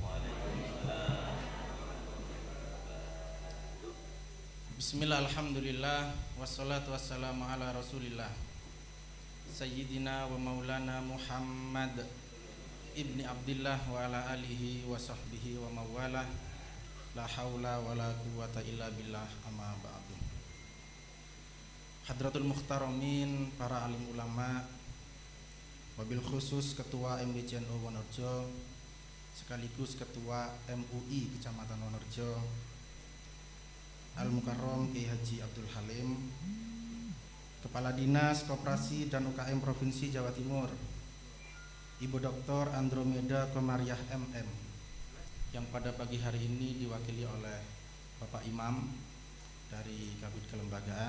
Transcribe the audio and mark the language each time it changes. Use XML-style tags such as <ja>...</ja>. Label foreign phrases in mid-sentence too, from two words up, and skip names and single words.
<ar>بسم الله، الحمد لله، والصلاة والسلام على رسول الله سيدنا ومولانا محمد بن عبد الله وعلى آله وصحبه ومن والاه. لا حول ولا قوة إلا بالله، أما بعد. حضرات المحترمين,</ar> <id>para alim ulama, wabil khusus Ketua MBCNU Wonorejo sekaligus Ketua MUI Kecamatan Wonorejo Al-Mukarrom Kiai Haji Abdul Halim, Kepala Dinas Koperasi dan UKM Provinsi Jawa Timur Ibu Dr. Andromeda Komariah MM, yang pada pagi hari ini diwakili oleh Bapak Imam dari Kabid Kelembagaan.</id>